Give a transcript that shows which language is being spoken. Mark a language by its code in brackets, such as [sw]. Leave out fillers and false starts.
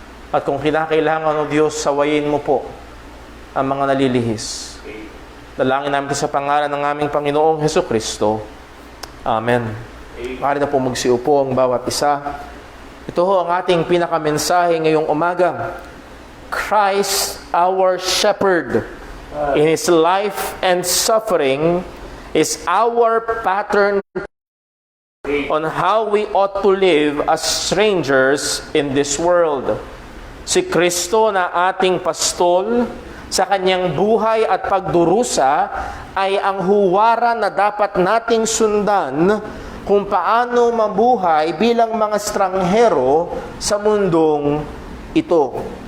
[tl] At kung kinakailangan, O Diyos, sawayin mo po ang mga nalilihis. Dalangin namin sa pangalan ng aming Panginoong Hesukristo. Amen. Maaari na po magsiupo ang bawat isa. Ito ho ang ating pinakamensahe ngayong umaga. [en] Christ, our shepherd, in His life and suffering, is our pattern on how we ought to live as strangers in this world. [tl] Si Kristo na ating pastol, sa kanyang buhay at pagdurusa ay ang huwaran na dapat nating sundan kung paano mabuhay bilang mga estranghero sa mundong ito.